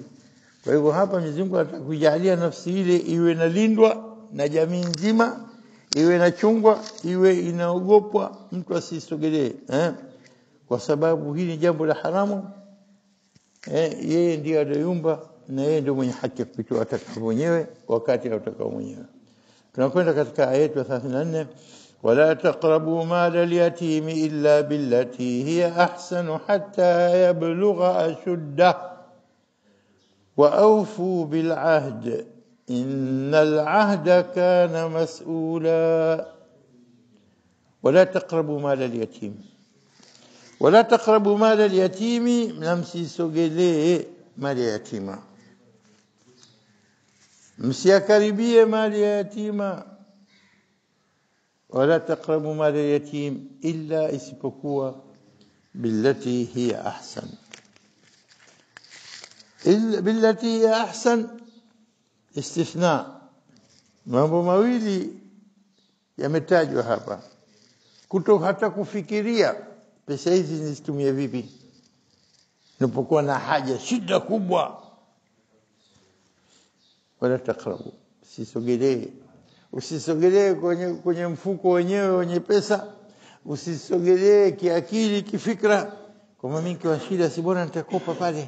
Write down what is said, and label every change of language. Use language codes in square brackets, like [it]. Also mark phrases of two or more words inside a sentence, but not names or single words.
[sw] Kwa hivyo hapa Mwenyezi Mungu anataka kujalia nafsi ile iwe inalindwa na jamii nzima, iwe inachungwa, iwe inaogopwa, mtu asisogelee kwa sababu hili ni jambo la haramu. Yeye ndiye aliyeumba na yeye ndiye mwenye haki kutoa atakavyo mwenyewe wakati atakao mwenyewe. Tunakwenda katika aya ya 34, [ar] ولا تقربوا مال اليتيم إلا بالتي هي أحسن حتى يبلغ أشده وأوفوا بالعهد إن العهد كان مسؤولا. ولا تقربوا مال اليتيم ولا تقربوا مال اليتيم, [sw] msisogelee mali ya yatima, msiakaribie mali ya yatima. [ar] ولا تقربوا مال اليتيم إلا, isipokuwa بالتي هي أحسن. إلا بالتي هي أحسن استثناء. [sw] Mambo mawili yametajwa hapa, kuto hata kufikiria pesa hizi nizitumie vipi ninapokuwa na haja, shida kubwa. [ar] ولا تقربوا, [sw] usisogelee kwenye mfuko wenyewe wenye pesa, usisogelee kiakili, kifikra, kama mimi kwa shida si bora nitakopa pale.